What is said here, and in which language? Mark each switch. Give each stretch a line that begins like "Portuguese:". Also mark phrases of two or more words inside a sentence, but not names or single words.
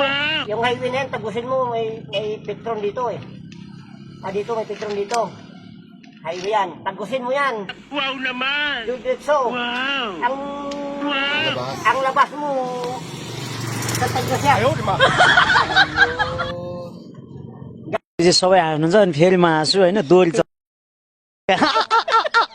Filipino: Yung highway na yan, tagusin mo. May petron dito eh. Dito may petron dito. Highway yan. Tagusin mo yan. Wow naman! Diretso. Wow! Labas. Ang labas mo. Tatagos yan. Ayaw, di ba?
Nepali: सबै हाल्नुहुन्छ अनि फेरि म हाँस्छु होइन दोहोरी